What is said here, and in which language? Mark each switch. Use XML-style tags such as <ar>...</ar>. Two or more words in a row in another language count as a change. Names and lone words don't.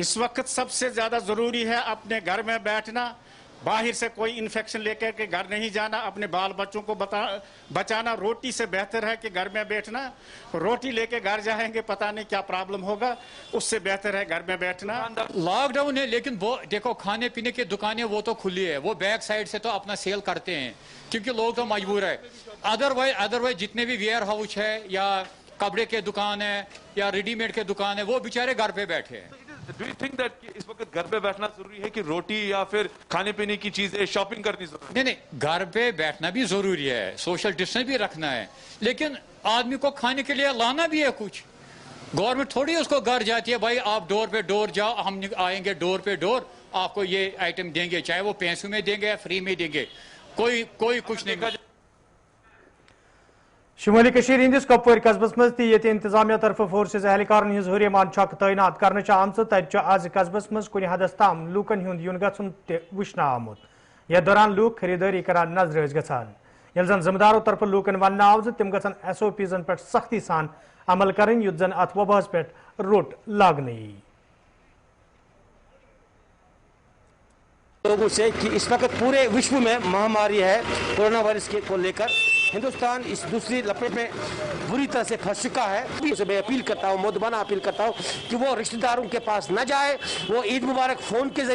<ur>اس وقت سب سے زیادہ ضروری ہے اپنے گھر میں بیٹھنا باہر سے کوئی انفیکشن لے کر کے گھر نہیں جانا اپنے بال بچوں کو بچانا روٹی سے بہتر ہے کہ گھر میں بیٹھنا روٹی لے کے گھر جائیں گے پتہ نہیں کیا پرابلم ہوگا اس سے بہتر ہے گھر میں بیٹھنا لاک ڈاؤن ہے لیکن وہ دیکھو کھانے پینے کی دکانیں وہ تو کھلی ہے وہ بیک سائڈ سے تو اپنا سیل کرتے ہیں کیونکہ لوگ تو مجبور ہے ادروائز جتنے بھی</ur> <en>warehouse</en> <ur>ہے یا کپڑے کے دکان ہے یا ریڈی میڈ کے دکان ہے وہ بیچارے گھر پہ بیٹھے ہیں</ur> <en>do you think that</en> <ur>اس وقت گھر پہ بیٹھنا ضروری ہے کہ روٹی یا پھر کھانے پینے کی چیزیں شاپنگ کرنی ضروری ہے نہیں گھر پہ بیٹھنا بھی ضروری ہے</ur> <en>social distance</en> <ur>بھی رکھنا ہے لیکن آدمی کو کھانے کے لیے لانا بھی ہے کچھ گورنمنٹ تھوڑی اس کو گھر جاتی ہے بھائی آپ ڈور پہ ڈور جاؤ ہم آئیں گے ڈور پہ ڈور آپ کو یہ آئٹم دیں گے چاہے وہ پیسوں میں دیں گے یا فری میں دیں گے کوئی کچھ نہیں</ur> <ks>شمالی کشیر ہندس کپور قصبس مز تہ انتظامیہ طرف فورسز اہلکارن ہز حریمان چھک تعینات کرنے آمژ تت آز قصبس مز کن حدس تام لوکن ہند ین گھن تہ وچھنہ آمت یتھ دوران لوک خریداری کران نظر گژھان یل زن ذمہ دارو طرف لوکن ون آو تم گھن SOPزن پہ سختی سان عمل کریں یت زن ات وباس پہ روٹ لاگنے</ks> <ur>لوگوں سے کہ اس وقت پورے وشو میں مہاماری ہے کورونا وائرس کو لے کر ہندوستان اس دوسری لپیٹ میں بری طرح سے پھنس چکا ہے میں اپیل کرتا ہوں مودبانہ اپیل کرتا ہوں کہ وہ رشتہ داروں کے پاس نہ جائے وہ عید مبارک فون کے</ur>